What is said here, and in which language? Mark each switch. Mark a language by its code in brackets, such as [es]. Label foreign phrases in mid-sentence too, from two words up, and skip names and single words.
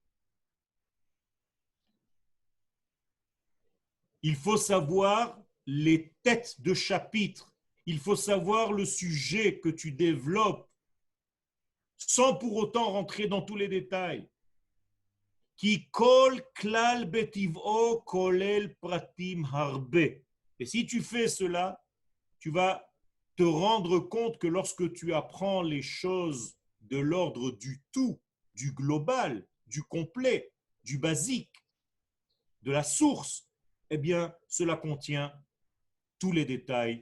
[fr] Il faut savoir les têtes de chapitre. Il faut savoir le sujet que tu développes sans pour autant rentrer dans tous les détails. [he] כי כל כלל בטבעו כולל פרטים הרבה. [fr] Et si tu fais cela, tu vas te rendre compte que lorsque tu apprends les choses de l'ordre du tout, du global, du complet, du basique, de la source, eh bien, cela contient tous les détails.